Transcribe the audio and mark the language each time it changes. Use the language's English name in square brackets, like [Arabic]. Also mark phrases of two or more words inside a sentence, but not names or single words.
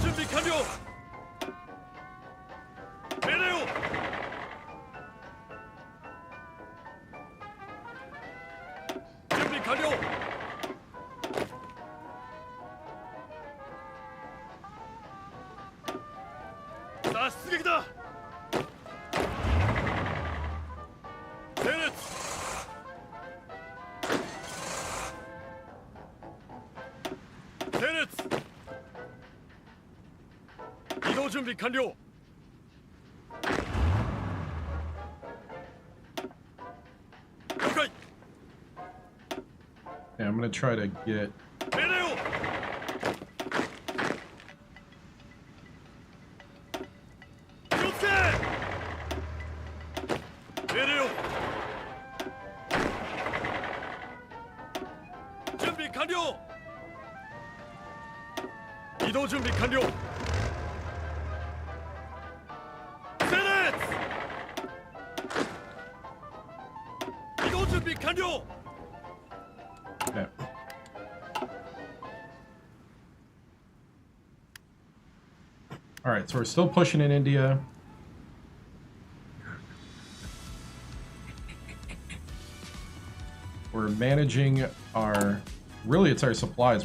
[Japanese] 完了。命令を。準備完了。さあ出撃だ。整列。整列。移動準備完了。了解。 [English] Yeah, I'm gonna try to get. [Japanese] 命令を。気をつけ。命令を。準備完了。移動準備完了。整列。移動準備完了。 [English] Yeah. All right, so we're still pushing in India. We're managing our, really it's our supplies.